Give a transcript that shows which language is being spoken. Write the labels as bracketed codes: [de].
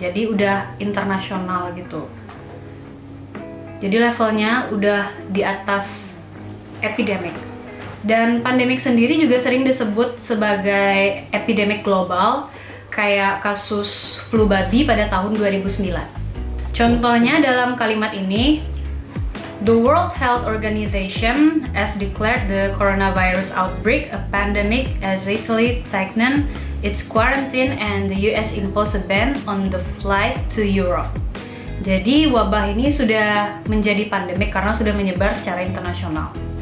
[id] Jadi udah internasional gitu. Jadi levelnya udah di atas epidemic. Dan pandemik sendiri juga sering disebut sebagai epidemik global, kayak kasus flu babi pada tahun 2009. Contohnya dalam kalimat ini, [en] the World Health Organization has declared the coronavirus outbreak a pandemic as Italy tightened its quarantine and the US imposed a ban on the flight to Europe. [id] Jadi wabah ini sudah menjadi pandemik karena sudah menyebar secara internasional.